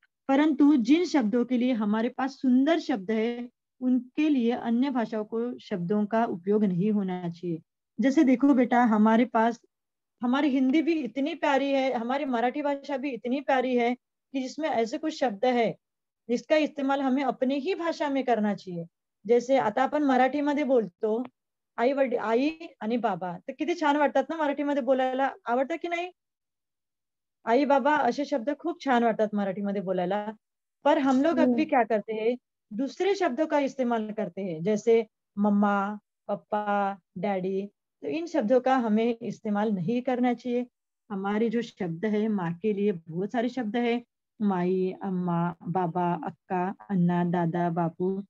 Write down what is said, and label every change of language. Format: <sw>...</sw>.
<hi>परंतु जिन शब्दों के लिए हमारे पास सुंदर शब्द है, उनके लिए अन्य भाषाओं को शब्दों का उपयोग नहीं होना चाहिए। जैसे देखो बेटा हमारे पास, हमारी हिंदी भी इतनी प्यारी है, हमारी मराठी भाषा भी इतनी प्यारी है कि जिसमें ऐसे कुछ शब्द है जिसका इस्तेमाल हमें अपनी ही भाषा में करना चाहिए।</hi> <mr>जैसे आता आपण मराठीमध्ये बोलतो, आई आणि बाबा, तर किती छान वाटतात ना मराठीमध्ये बोलायला, आवडतं की नाही? आई बाबा असे शब्द खूप छान वाटतात मराठीमध्ये बोलायला।</mr> <hi>पर हम लोग अभी क्या करते हैं, दूसरे शब्दों का इस्तेमाल करते हैं, जैसे मम्मा, पापा, डैडी। तो इन शब्दों का हमें इस्तेमाल नहीं करना चाहिए। हमारे जो शब्द है माँ के लिए बहुत सारे शब्द है, माई, अम्मा, बाबा, अक्का, अन्ना, दादा, बापू,</hi>